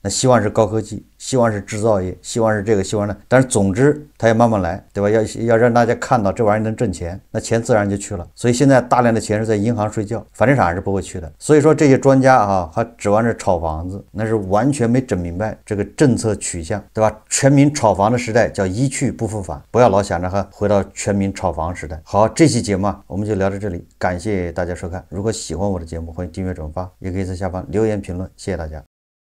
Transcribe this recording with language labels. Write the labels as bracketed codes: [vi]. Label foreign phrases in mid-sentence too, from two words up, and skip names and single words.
[zh] 那希望是高科技，希望是制造業，希望是這個，希望那，但是總之它要慢慢來，對吧？要讓大家看到這玩意兒能掙錢，那錢自然就去了。所以現在大量的錢是在銀行睡覺，房地產是不會去的。所以說這些專家啊，還指望着炒房子，那是完全沒整明白這個政策取向，對吧？全民炒房的時代叫一去不復返，不要老想着還回到全民炒房時代。好，這期節目我們就聊到這裡，感謝大家收看。如果喜歡我的節目，歡迎訂閱轉發，也可以在下方留言評論，謝謝大家。